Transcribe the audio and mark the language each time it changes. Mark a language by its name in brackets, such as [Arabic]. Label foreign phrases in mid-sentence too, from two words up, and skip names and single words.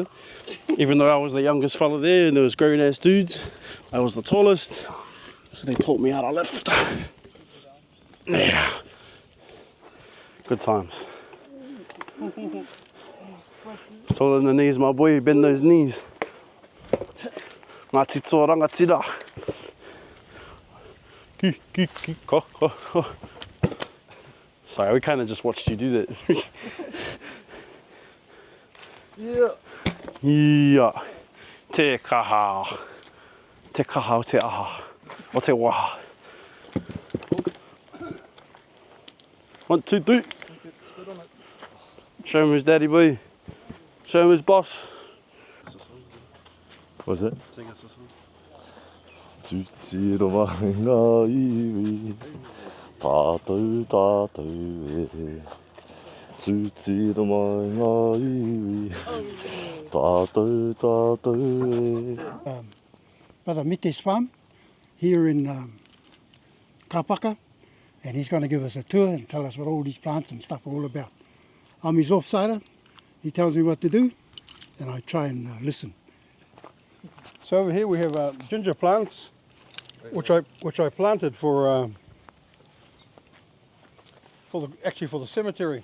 [English] Even though I was the youngest fella there and there was grown ass dudes, I was the tallest. So they taught me how to lift. Yeah. Good times. Taller than the knees, my boy. Bend those knees. [Māori] Ngā tito rangatira. Ki, ki, ki, ko, ko, ko. [English] Sorry, we kind of just watched you do that. Yeah. Yeah. [Māori] Te kaha. Te kaha o te aha. O te waha. [English] 1, 2, 3. Show him his daddy boy. Show him his boss. What's that? Sing us a song. [Māori] Tūtiro mai ngā iwi, tātou tātou e. Tūtiro mai ngā iwi, tātou tātou e. [English] Brother Mite's farm here in Kapaka, and he's going to give us a tour and tell us what all these plants and stuff are all about. I'm his offsider. He tells me what to do, and I try and listen. So over here we have ginger plants, which I planted for the cemetery.